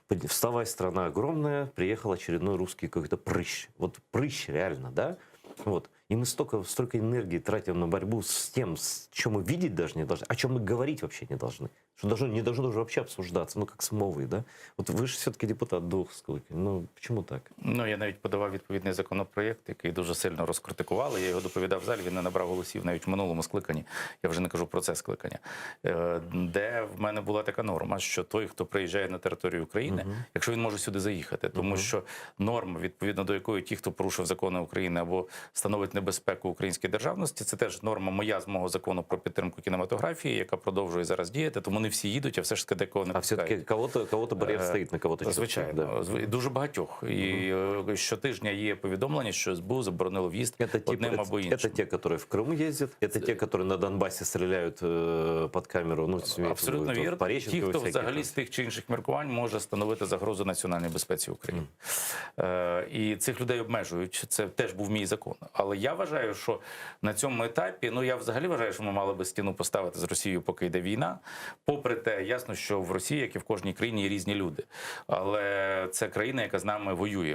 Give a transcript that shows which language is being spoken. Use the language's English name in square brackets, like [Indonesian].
[Russian] Вставай, страна огромная, приехал очередной русский какой-то прыщ. Вот прыщ реально, да? Вот. И мы столько энергии тратим на борьбу с тем, чем мы видеть даже не должны, о чем мы говорить вообще не должны. Что не должно даже вообще обсуждаться, ну как самовый, да? [Ukrainian] Вот ви ж все-таки депутат двох скликань, ну чому так? Ну, я навіть подавав відповідний законопроєкт, який дуже сильно розкритикували. Я його доповідав в залі, він не набрав голосів навіть в минулому скликанні. Я вже не кажу про це скликання. Де в мене була така норма, що той, хто приїжджає на територію України, якщо він може сюди заїхати, тому що норма, відповідно до якої ті, хто порушив закони України або становить небезпеку українській державності, це теж норма моя з мого закону про підтримку кінематографії, яка продовжує зараз діяти, тому не всі їдуть, а все ж таки декого не пускають. А все-таки [Russian] кого-то [Ukrainian] бар'єр стоїть, на кого-то звичайно, да. Дуже багатьох. І щотижня є повідомлення, що СБУ заборонило в'їзд одним або іншим. [Russian] Это те, которые в Крым ездят, это те, которые на Донбасі стреляют под камеру, ну, [Ukrainian] абсолютно вірно. Ті, хто взагалі з тих чи інших міркувань може становити загрозу національній безпеці України. І цих людей обмежують. Це теж був мій закон. Але я вважаю, що на цьому етапі, ну я взагалі вважаю, що ми мали би стіну поставити з Росією, поки йде війна. Попри те, ясно, що в Росії, як і в кожній країні, є різні люди. Але це країна, яка з нами воює.